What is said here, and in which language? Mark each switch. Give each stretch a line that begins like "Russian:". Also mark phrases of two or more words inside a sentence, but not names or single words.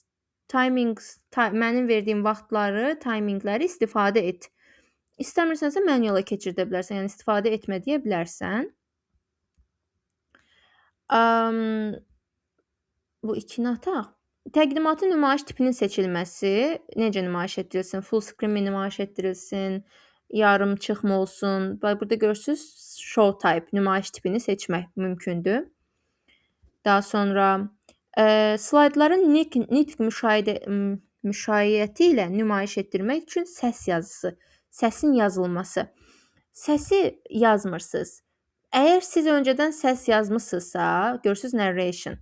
Azerbaijani: Mənim verdiyim vaxtları, timingləri istifadə et. İstəmirsənsə manuala keçirdə bilərsən, yəni istifadə etmə deyə bilərsən. Bu ikini ataq. Təqdimatın nümayiş tipinin seçilməsi, necə nümayiş etdirilsin?
English: Full screen
Azerbaijani: mi nümayiş etdirilsin? Yarım çıxma olsun. Bax burada görürsüz,
English: show type,
Azerbaijani: nümayiş tipini seçmək mümkündür. Daha sonra slaydların nitq müşayiəti ilə nümayiş etdirmək üçün səs yazısı, səsin yazılması. Səsi yazmırsınız. Əgər siz öncədən səs yazmısınızsa, görürsüz narration.